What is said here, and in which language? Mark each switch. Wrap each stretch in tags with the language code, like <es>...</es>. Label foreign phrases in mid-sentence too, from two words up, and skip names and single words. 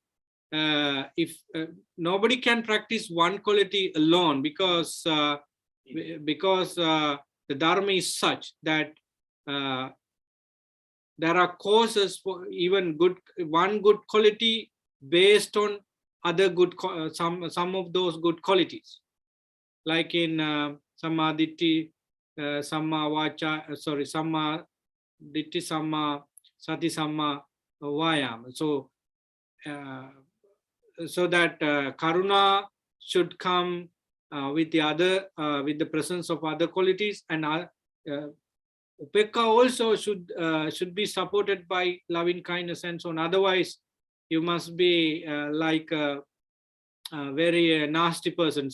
<en>If nobody can practice one quality alone, because the dharma is such that there are causes for even one good quality based on other good some of those good qualities, like in</en> <pi>samma ditti, samma vacha, samma ditti, samma sati, samma vayama.</pi> <en>So that karuna should come with the presence of other qualities, and upekka also should be supported by loving kindness and so on. Otherwise, you must be like a very nasty person.</en>